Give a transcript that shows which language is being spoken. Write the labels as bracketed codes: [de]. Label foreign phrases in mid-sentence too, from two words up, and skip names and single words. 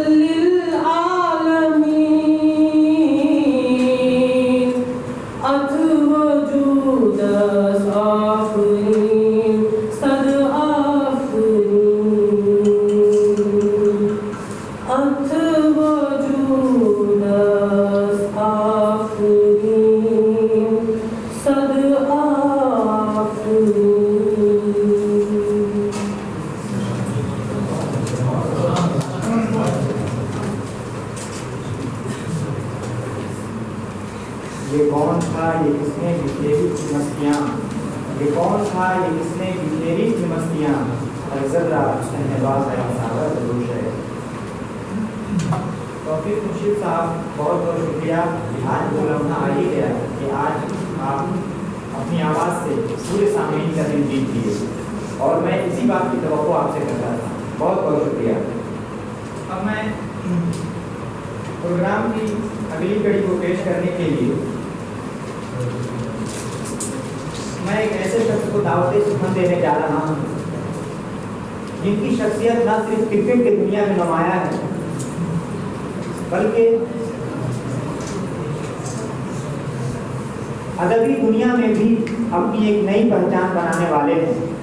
[ks] للعالمیٖن اتھ وجوٗدس آفریٖن صد آفریٖن اتھ وجوٗدس آفریٖن صد آفریٖن [ur] یہ کون تھا یہ کس نے بکھیری تھی مستیاں یہ کون تھا یہ کس نے بکھیری تھی مستیاں ذرا احباب ہے مساور دروش ہے توفیق خورشید صاحب بہت بہت شکریہ آج وہ لمحہ آ ہی گیا کہ آج آپ اپنی آواز سے پورے سامعین کا دل جیت لیے اور میں اسی بات کی توقع آپ سے کرتا تھا. بہت بہت شکریہ. اب میں پروگرام کی اگلی کڑی کو پیش کرنے کے لیے میں ایک ایسے شخص کو دعوت سخن دینے جا رہا ہوں جن کی شخصیت نہ صرف کرکٹ کی دنیا میں نمایاں ہے بلکہ ادبی دنیا میں بھی اپنی ایک نئی پہچان بنانے والے ہیں.